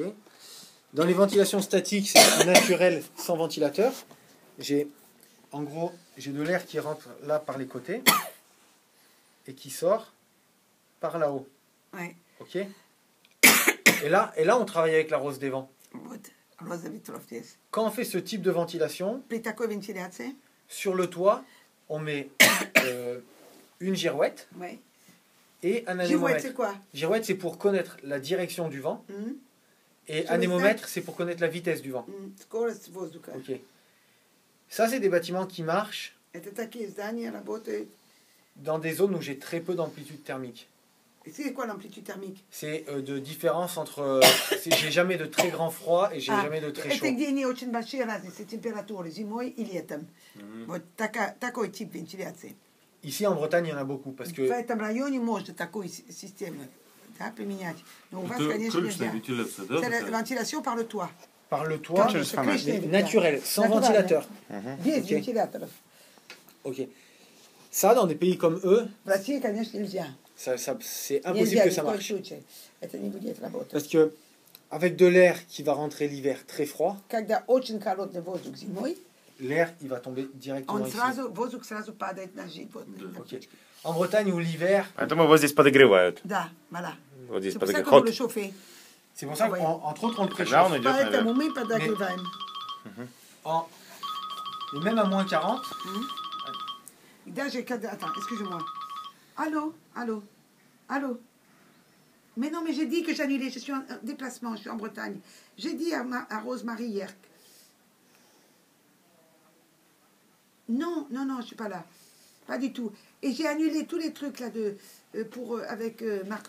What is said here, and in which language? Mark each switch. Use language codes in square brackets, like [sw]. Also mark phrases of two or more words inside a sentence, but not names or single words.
[fr] Dans les ventilations statiques, c'est naturel sans ventilateur. En gros, j'ai de l'air qui rentre là par les côtés et qui sort par là-haut. Ouais. Ok. Et là, on travaille avec la rose des vents. [ru] Вот, роза ветров здесь. [fr] Quand on fait ce type de ventilation, [ru] При такой вентиляции, [fr] sur le toit, on met une girouette ouais. et un Живой, c'est anémomètre. quoi? Girouette, c'est pour connaître la direction du vent. М? Et Sur le anémomètre, c'est pour connaître la vitesse du vent. [ru] Скорость воздуха. [fr] Ok. Ça, c'est des bâtiments qui marchent [ru] Это такие здания работают. [fr] dans des zones où j'ai très peu d'amplitude thermique. Et c'est quoi l'amplitude thermique? C'est de différence entre... j'ai jamais de très grand froid et j'ai jamais de très chaud. [ru] Это где не очень большие разницы температуры зимой и летом. Вот такой тип вентиляции. [fr] Ici, en Bretagne, il y en a beaucoup parce [ru] В [fr] que [ru] этом районе можно такую систему, да, применять. Но у вас, Это конечно, крышная нельзя. вентиляция, да? [fr] C'est la [ru] такая? [fr] ventilation par le toit. par le toit, Comme [ru] же самое. крышная [fr] naturel, sans Naturel, ventilateur. [ru] Без Ok. вентиляторов. Ok. [fr] Ça, dans des pays comme eux, [ru] В России, конечно, нельзя. [fr] c'est impossible [ru] Нельзя [fr] que [ru] ни [fr] ça [ru] в коем [fr] marche. [ru] случае. Это не будет работать. Parce que avec de l'air qui va rentrer l'hiver très froid, Когда очень холодный воздух зимой, l'air il va tomber directement ici. воздух сразу падает на животных. на Ok. птичек. [fr] En Bretagne où l'hiver, [ru] Поэтому его здесь подогревают. Да, voilà. Вот здесь [fr] C'est pour ça qu'on [ru] подогревают. [fr] veut le chauffer. c'est pour ça Ouais. qu'entre autres on le [ru] Тогда он [fr] préchauffe. [ru] идет Поэтому наверх. мы подогреваем. [fr] Et même à moins 40, [ru] И даже когда... [fr] Attends, excusez-moi. Allô, allô, allô. Mais non, mais j'ai dit que j'annulais. Je suis en déplacement, je suis en Bretagne. J'ai dit à Rose-Marie hier. Non, non, non, je suis pas là. Pas du tout. Et j'ai annulé tous les trucs là avec Marc.